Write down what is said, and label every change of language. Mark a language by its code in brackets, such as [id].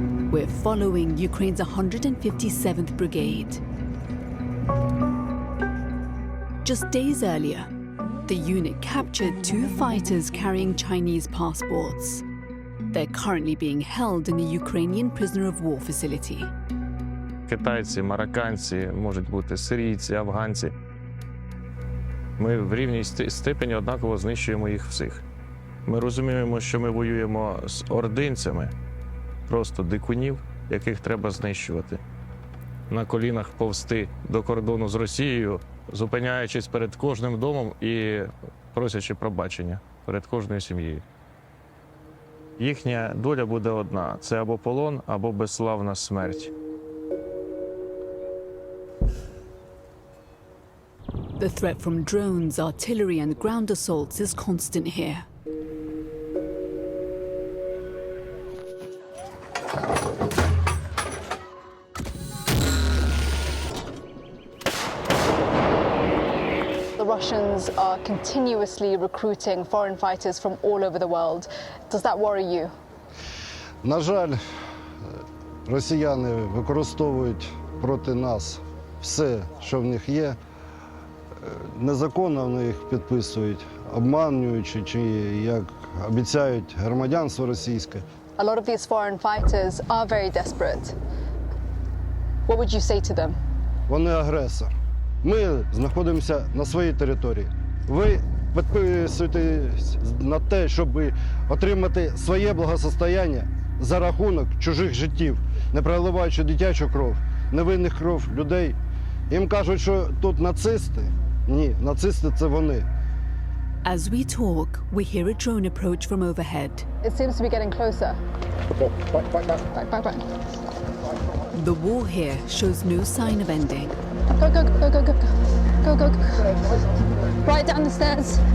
[en] We're following Ukraine's 157th Brigade. Just days earlier, the unit captured 2 fighters carrying Chinese passports. They're currently being held in the Ukrainian prisoner of war facility. [uk] Китайці, марокканці, можуть бути сирійці, афганці. Ми в рівній степені однаково знищуємо їх всіх. Ми розуміємо, що ми воюємо з ординцями, просто дикунів, яких треба знищувати. На колінах повзти до кордону з Росією, зупиняючись перед кожним домом і просячи пробачення перед кожною сім'єю. Їхня доля буде одна – це або полон, або безславна смерть. [en] The threat from drones, artillery and ground assaults is constant here. The Russians are continuously recruiting foreign fighters from all over the world. Does that worry you? [uk] На жаль, росіяни використовують проти нас все, що в них є. Незаконно вони їх підписують, обманюючи, чи, як обіцяють, громадянство російське. [en] A lot of these foreign fighters are very desperate. What would you say to them? [uk] Вони агресор. Ми знаходимося на своїй території. Ви підписуєтесь на те, щоб отримати своє благосостояння за рахунок чужих життів, не проливаючи дитячу кров, невинних кров людей. Їм кажуть, що тут нацисти. Ні, нацисти – це вони. [en] As we talk, we hear a drone approach from overhead. It seems to be getting closer. Back. The war here shows no sign of ending. Go. Right down the stairs.